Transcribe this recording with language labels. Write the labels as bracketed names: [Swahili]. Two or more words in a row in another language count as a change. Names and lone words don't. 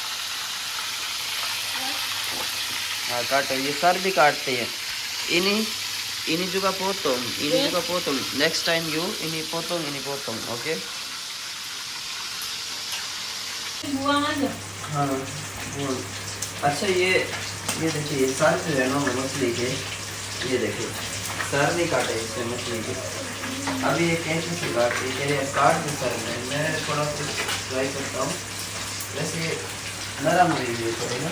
[Hindi] हाँ काटो, ये सर भी काटते हैं। [Indonesian] ini juga potong, ini juga potong. [English] Next time you [Indonesian] ini potong, oke? Buang aja. [Hindi] हाँ बोल। अच्छा, ये देखिए, ये सर जो है ना मछली के, ये देखिए सर नहीं काटे इससे मछली के। अभी ये कैंची से काट रही है, काट दे सर में। मैं थोड़ा सा ट्राई करता हूँ, वैसे ये नरम हुई है थोड़ी ना।